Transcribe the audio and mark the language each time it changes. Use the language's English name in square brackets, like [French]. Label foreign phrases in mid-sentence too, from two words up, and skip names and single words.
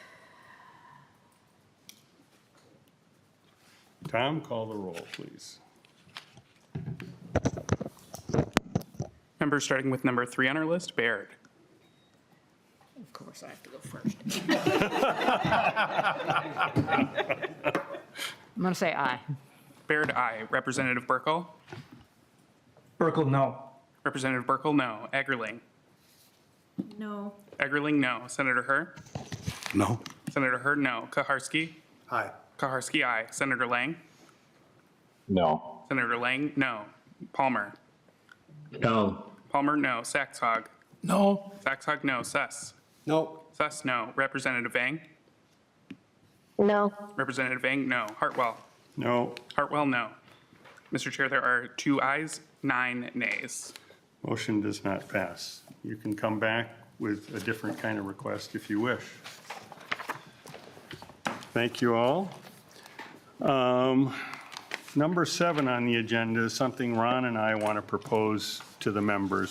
[English] Tom, call the roll, please. Members starting with number 3 on our list, Baird. Of course, I have to go first. I'm going to say aye. Baird, aye. Representative Burkle? Burkle, no. Representative Burkle, no. Eggerling? No. Eggerling, no. Senator Herr? No. Senator Herr, no. Kaharski? Aye. Kaharski, aye. Senator Lang? No. Senator Lang, no. Palmer? No. Palmer, no. Saxhog? No. Saxhog, no. Sess? No, Sess, no. Representative Vang? No. Representative Vang, no. Hartwell? No. Hartwell, no. Mr. Chair, there are 2 ayes, 9 nays. Motion does not pass. You can come back with a different kind of request if you wish. Thank you all. Number 7 on the agenda is something Ron and I want to propose to the members.